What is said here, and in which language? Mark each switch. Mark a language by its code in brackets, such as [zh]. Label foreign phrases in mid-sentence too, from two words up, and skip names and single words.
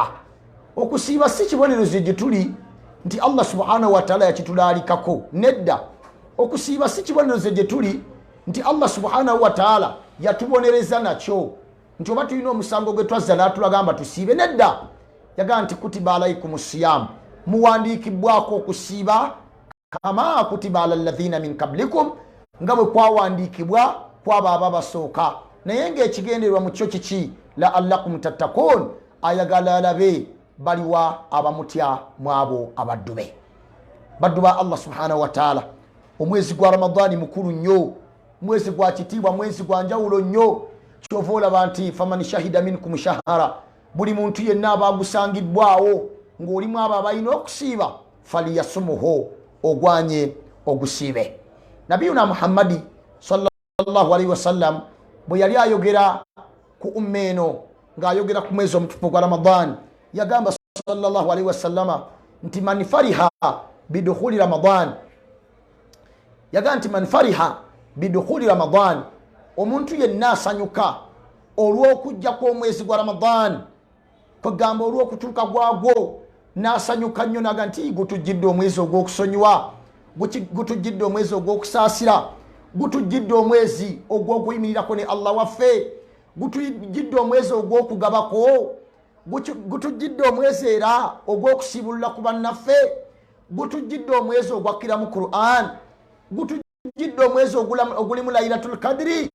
[lg] Okusiiba si kibonerezo gye tuli nti Allah [ar] سبحانه وتعالى [lg] yakitulaalikako. Nedda, okusiiba si kibonerezo gye tuli nti Allah [ar] سبحانه وتعالى [lg] yatubonereza nakyo nti oba tulina omusango gwe twazza n'atulagamba tusiibe. Nedda, yagaa nti [ar] كتب عليكم الصيام, [lg] muwandiikibbwako okusiiba, [ar] كما كتب على الذين من قبلكم, [lg] nga bwe kwawandiikibwa kwabo ababasooka. Naye ng'ekigendererwa mu kyo kiki? [ar] لعلكم تتقون, [lg] ayagala alabe baliwa abamutya mwabo abaddu be. Baddu ba Allah [ar] سبحانه وتعالى, [lg] omwezi gwa Ramadani mukulu nnyo, mwezi gwa kitiibwa, mwezi gwa njawulo nnyo. Kyova olaba nti [ar] فمن شهد منكم الشهر, [lg] buli muntu yenna abagusangiddwawo ng'olimu abo abalina okusiiba, faliyasumuhu, ogwanye ogusiibe. Nabiyuna Muhammadi [ar] صلى الله عليه وسلم [lg] bwe yali ayogera ku ummeno ng'ayogera ku mwezi omutukuvu gwa Ramadan yagamba [ar] صلى الله عليه وسلم [lg] nti [ar] من فرح بدخول رمضان, [lg] yagamba nti [ar] من فرح بدخول رمضان, [lg] omuntu yenna asanyuka olw'okujja kw'omwezi gwa Ramadan, kugamba olw'okutuuka gwagwo n'asanyuka nnyo naga nti gutujjidde omwezi ogw'okusonyiwa, gutujjidde omwezi ogw'okusaasira, gutujjidde omwezi ogw'okuyimirirako ne Allah waffe, gutujjidde omwezi ogw'okugabako, gutujjidde omwezi era ogw'okusibulula ku bannaffe, gutujjidde omwezi ogwakkira mu Qur'an, gutujjidde omwezi ogulimu Lailatul Qadri.